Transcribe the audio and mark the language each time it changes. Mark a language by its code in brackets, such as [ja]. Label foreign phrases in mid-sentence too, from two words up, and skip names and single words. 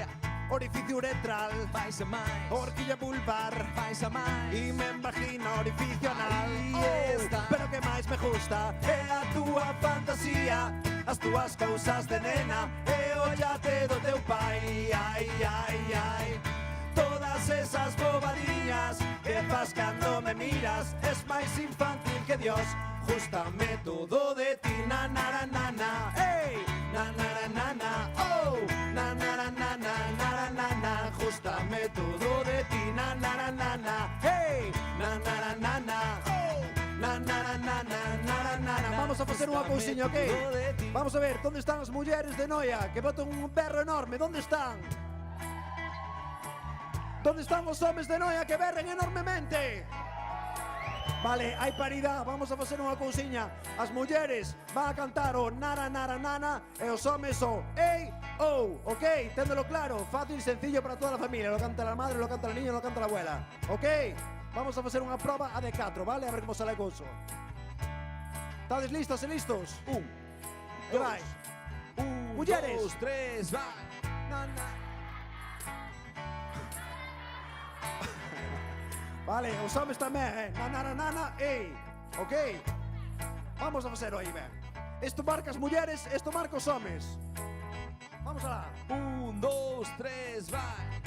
[gl] Orificio uretral, vais a máis, horquilla vulvar, vais a máis, e men vagina, orificio anal, oh, pero que máis me gusta é a túa fantasía, as túas cousas de nena, e ollate do teu pai, ai, ai, ai. Todas esas bobadillas que fas cando me miras, es máis infantil que Dios. Justame todo de ti, na na na na, hey, na na na na, oh, na na na na na na na, justame todo de ti, na na na na, hey, na na na na, oh, na na na na na na. Vamos a facer unha cousiña, ok? Vamos a ver, onde están as mulleres de Noia que botan un berro enorme? Onde están? ¿Dónde están os homes de Noia que berren enormemente? Vale, hai paridade, vamos a facer unha cousiña. As mulleres van a cantar o nara nara nana e os homes o ei ou, ok? Téndelo claro, fácil, sencillo para toda a familia. [es] Lo canta la madre, lo canta la niña, lo canta la abuela, ok? [gl] Vamos a facer unha proba a de 4, vale? A ver como sale o couso. Estades listas e listos? 1, 2, mulleres, 2, 3, va. Nana. Vale, os homes tamén, nana, nana, ei, ok? Vamos a facer aí, ben. Isto marca as mulleres, isto marca os homes. Vamos alá. 1, 2, 3, vai.